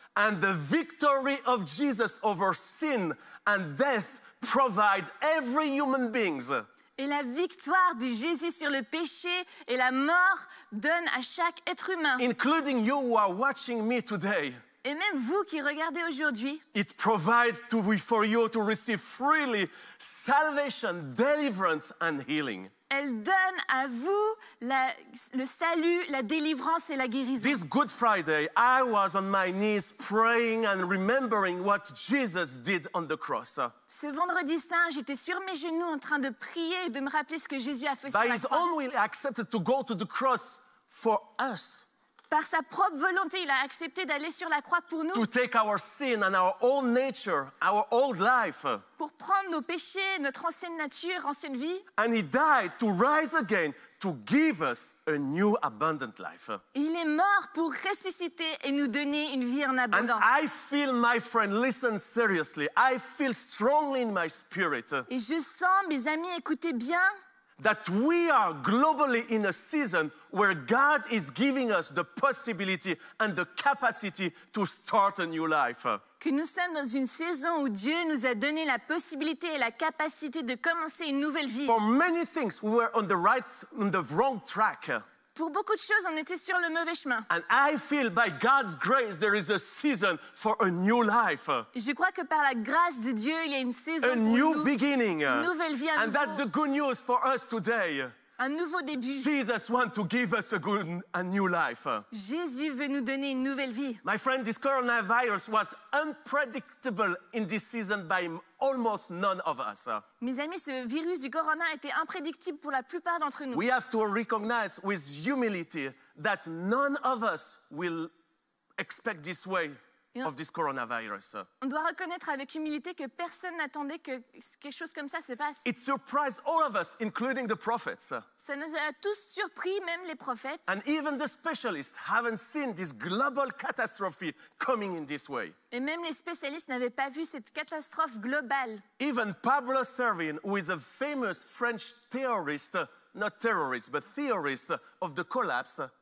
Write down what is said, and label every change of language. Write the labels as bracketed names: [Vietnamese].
[English] And the victory of Jesus over sin and death provide every human beings [French] Et la victoire de Jésus sur le péché et la mort donne à chaque être humain. [English] including you who are watching me today. [French] Et même vous qui regardez aujourd'hui, [English] It provides for you to receive freely salvation, deliverance, and healing. [French] elle donne à vous le salut, la délivrance et la guérison. [English] This Good Friday, I was on my knees praying and remembering what Jesus did on the cross. [French] Ce vendredi saint, j'étais sur mes genoux en train de prier et de me rappeler ce que Jésus a fait sur [English] By [French] la [English] his [French] croix. [English] own will, he accepted to go to the cross for us, [French] Par sa propre volonté, il a accepté d'aller sur la croix pour nous, [English] to take our sin and our old nature, our old life. [French] pour prendre nos péchés, notre ancienne nature, ancienne vie. [English] And he died to rise again, to give us a new abundant life. [French] Et il est mort pour ressusciter et nous donner une vie en [English] And [French] abondance. [English] I feel, my friend, listen seriously, I feel strongly in my spirit [French] Et je sens, mes amis, écoutez bien, [English] that we are globally in a season where God is giving us the possibility and the capacity to start a new life. [French] que nous sommes dans une saison où Dieu nous a donné la possibilité et la capacité de commencer une nouvelle vie. [English] For many things, we were on the wrong track. [French] Pour beaucoup de choses, on était sur le mauvais chemin. [English] And I feel by God's grace, there is a season for a new life, [French] Et je crois que par la grâce de Dieu, il y a une saison [English] a [French] pour [English] new [French] nous, [English] beginning. [French] une nouvelle vie, [English] And that's the good news for us today. [French] un nouveau début. [English] Jesus wants to give us a new life. [French] Jésus veut nous donner une nouvelle vie. [English] My friend, this coronavirus was unpredictable in this season by almost none of us. [French] Mes amis, ce virus du corona était imprédictible pour la plupart d'entre nous. [English] We have to recognize with humility that none of us will expect this way of this coronavirus. [French] On doit reconnaître avec humilité que personne n'attendait que quelque chose comme ça se passe. [English] It surprised all of us, including the prophets. [French] Ça nous a tous surpris, même les prophètes. [English] And even the specialists haven't seen this global catastrophe coming in this way. [French] Et même les spécialistes n'avaient pas vu cette catastrophe globale. [English] Even Pablo Servigne, who is a famous French theorist, not terrorist, but theorist of the collapse,